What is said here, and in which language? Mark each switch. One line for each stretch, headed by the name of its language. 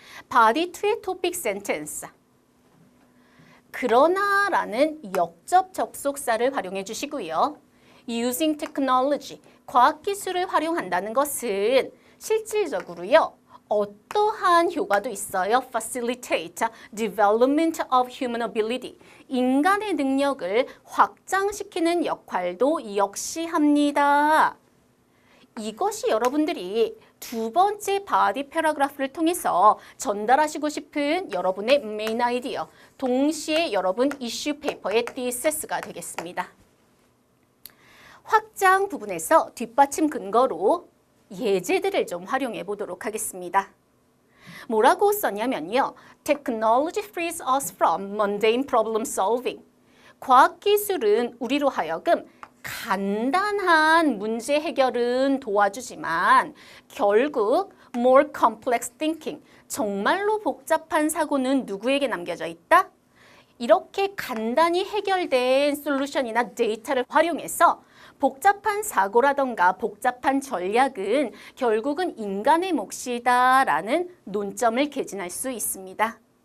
Korean: Body 2의 토픽 센텐스. 그러나 라는 역접 접속사를 활용해 주시고요.
English: Using technology,
Korean: 과학기술을 활용한다는 것은 실질적으로요. 어떠한 효과도 있어요.
English: Facilitate development of human ability.
Korean: 인간의 능력을 확장시키는 역할도 역시 합니다. 이것이 여러분들이 두 번째 바디 패러그래프를 통해서 전달하시고 싶은 여러분의 메인 아이디어, 동시에 여러분 이슈 페이퍼의 디세스가 되겠습니다. 확장 부분에서 뒷받침 근거로 예제들을 좀 활용해 보도록 하겠습니다. 뭐라고 썼냐면요.
English: Technology frees us from mundane problem solving.
Korean: 과학기술은 우리로 하여금 간단한 문제 해결은 도와주지만 결국
English: more complex thinking,
Korean: 정말로 복잡한 사고는 누구에게 남겨져 있다? 이렇게 간단히 해결된 솔루션이나 데이터를 활용해서 복잡한 사고라던가 복잡한 전략은 결국은 인간의 몫이다라는 논점을 개진할 수 있습니다.